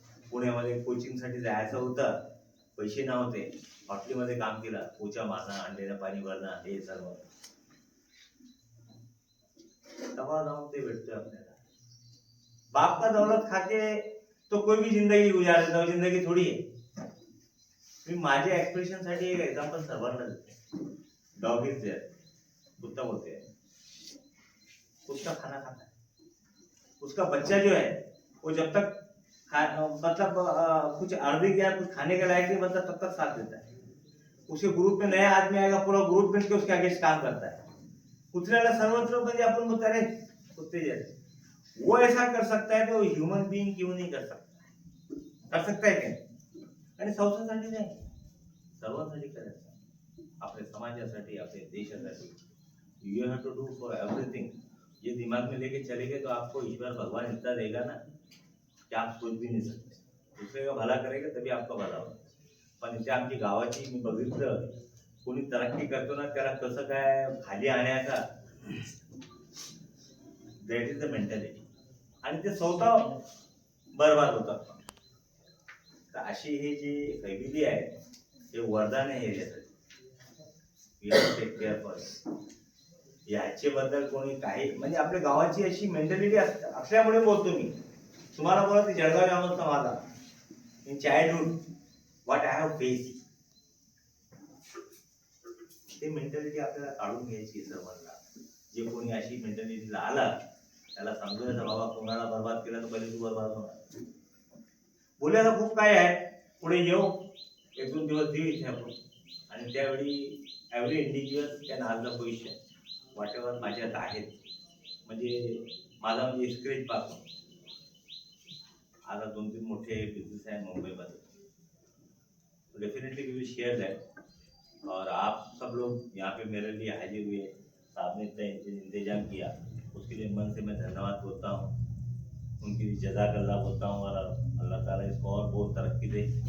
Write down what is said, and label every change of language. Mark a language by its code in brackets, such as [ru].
[mr] पुण्यामध्ये कोचिंगसाठी जायचं होतं, पैसे नव्हते, हॉटेलमध्ये काम केलं, पोचा मारणं, अंड्याला पाणी भरणं, हे सर्व तेव्हा जाऊन ते भेटतोय आपल्याला. [hi] बाप का दौलत खाके तो कोई भी जिंदगी गुजार देता, [mr] जिंदगी थोडी आहे. मी माझ्या एक्सप्रेशन साठी एक एग्जांपल सर्वांना देते. [hi] डॉगीज जे कुत्ता बोलते हैं, कुत्ता खाना खाता है, उसका बच्चा जो है वो जब तक मतलब कुछ अर्धी या कुछ खाने के लायक नहीं बनता तब तक साथ देता है. उसके ग्रुप में नया आदमी आएगा, पूरा ग्रुप मिलकर उसके आगे काम करता है. [mr] कुत्र्याला सर्वत्र म्हणजे आपण बोलता रे [hi] कुत्ते जैसे, वो ऐसा कर सकता है तो ह्यूमन बीइंग क्यों नहीं कर सकता? कर सकता है क्या? [mr] आणि संस्थांसाठी नाही, सर्वांसाठी करायचं, आपल्या समाजासाठी, आपल्या देशासाठी. [en] You have to do for everything. [hi] ये दिमाग में लेके चलेंगे तो आपको ईश्वर भगवान इतना देगा ना कि आप सोच भी नहीं सकते. दूसरे का भला करेगा तभी आपका भला होगा. [mr] पण इथे आमची गावाची मी बघितलं, कोणी तरक्की करतो ना त्याला कसं काय खाली आणायचा, [en] That is the mentality. [mr] आणि ते स्वतः बरबाद होतात. तर अशी ही जी फॅमिली आहे हे वरदान आहे याच्यासाठी. [en] We have to take care for. [mr] याचे बद्दल कोणी काही म्हणजे आपल्या गावाची अशी मेंटॅलिटी असल्यामुळे बोलतो मी तुम्हाला. बोला ते जळगाव यामधचा माझा [en] in childhood what I have face, [mr] ते मेंटॅलिटी आपल्याला काढून घ्यायची सर्वांना. जे कोणी अशी मेंटॅलिटीला आला त्याला समजून बाबा कोणाला बर्बाद केला तर पहिले तू बर्बाद होणार. बोलायला खूप काय आहे, पुढे येऊ एक दोन दिवस देऊ इथे आपण. आणि त्यावेळी [en] every individual can ask the question whatever [mr] माझ्यात आहेत. म्हणजे माझा म्हणजे स्क्रेच पासून आता 2-3 मोठे बिजनेस आहे मुंबईमध्ये. [en] Definitely we will share that. [hi] और आप सब लोग यहाँ पे मेरे लिए हाजिर हुए, साहब ने इतना इंतजाम किया, उसके लिए मन से मैं धन्यवाद बोलता हूँ, उनके लिए जज़ाकल्लाह बोलता हूँ. और अल्लाह ताला इसको और बहुत तरक्की दे.